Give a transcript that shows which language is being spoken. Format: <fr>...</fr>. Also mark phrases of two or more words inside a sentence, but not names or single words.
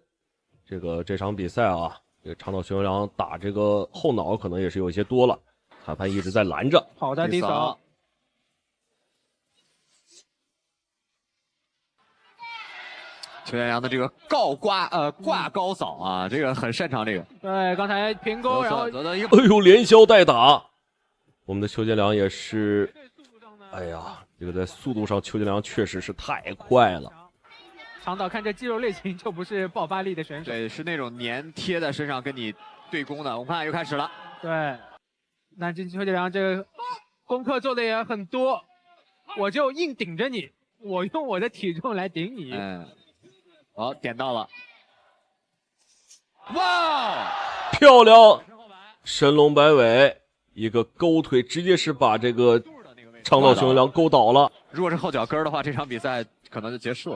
<zh>這場比賽啊，這個長島雄一郎打這個後腦可能也是有些多了，裁判一直在攔着。好的低掃。邱建良的這個掛高掃啊，這個很擅長這個。對，剛才平勾，然後得到一個，哎呦，連削帶打。我们的邱建良也是，哎呀，这个在速度上邱建良确實是太快了。長島看這肌肉類型就不是爆發力的選手，對，是那種粘貼在身上跟你對攻的。我們看又開始了。對，那這邱建良這個功課做的也很多，我就硬頂着你，我用我的體重來頂你。好，點到了。哇，漂亮！神龍擺尾，一個勾腿，直接是把這個長島熊良勾倒了。如果是後腳跟的話，這場比賽可能就結束了。</zh>